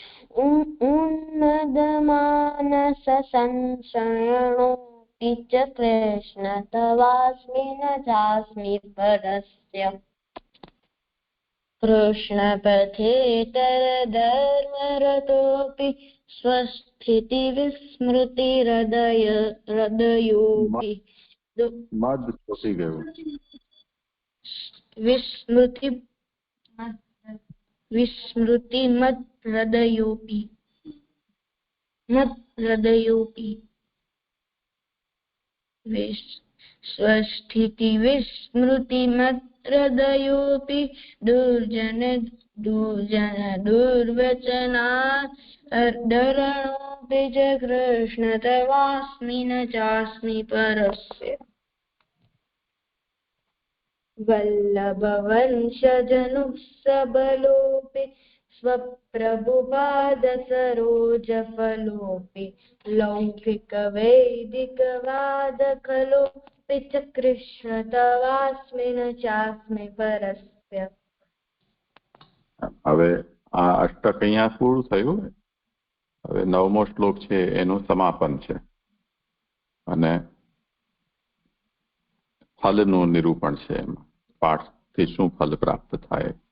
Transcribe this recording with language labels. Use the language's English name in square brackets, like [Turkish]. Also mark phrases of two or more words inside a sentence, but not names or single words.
[Sanskrit] उन्मदमानससंशयणोऽपि च कृष्ण तवास्मि न चास्मि परस्य कृष्णपथेतरधर्मरतोऽपि स्वस्थितिविस्मृतिहृदयोऽपि [Gujarati] મદ ખોટી ગયું. [Sanskrit] વિસ્મૃતિ વિસ્મૃતિમદ્હૃદયોऽપि મદ્હૃદયોऽપि स्वस्थितिविस्मृतिमत्हृदयोऽपि दुर्वचनादरणोऽपि च कृष्ण तवास्मि न चास्मि परस्य वल्लभवंशजनुः सबलोऽपि स्वप्रभुपादसरोजफलोऽपि लौकिकवैदिकवादखलोऽपि च कृष्ण तवास्मि न चास्मि परस्य [Gujarati] હવે આ અષ્ટક અહીંયા પૂરું થયું. હવે 9મો શ્લોક છે એનું સમાપન છે અને ફલનું નિરૂપણ છે. એમાં પાઠથી શું ફલ પ્રાપ્ત થાય.